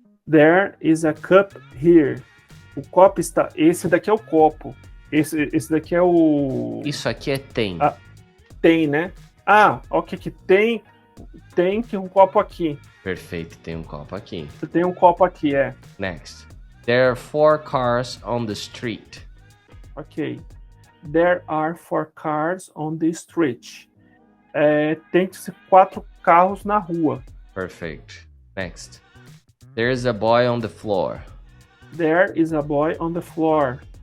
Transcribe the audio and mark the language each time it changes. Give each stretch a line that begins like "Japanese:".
English: There is a cup here.
Portuguese: O copo está... Esse daqui é o copo. Esse daqui é o... Isso aqui é tem. Tem, né? Ok, que tem que um copo aqui. Perfeito, tem um copo aqui. Tem um copo aqui,
English: Next. There are 4 cars on the street. Ok. There are 4 cars on the street.
Portuguese: Tem que ser 4 carros na rua.
English: Perfect. Next. There is a boy on the floor. There is a boy on the floor.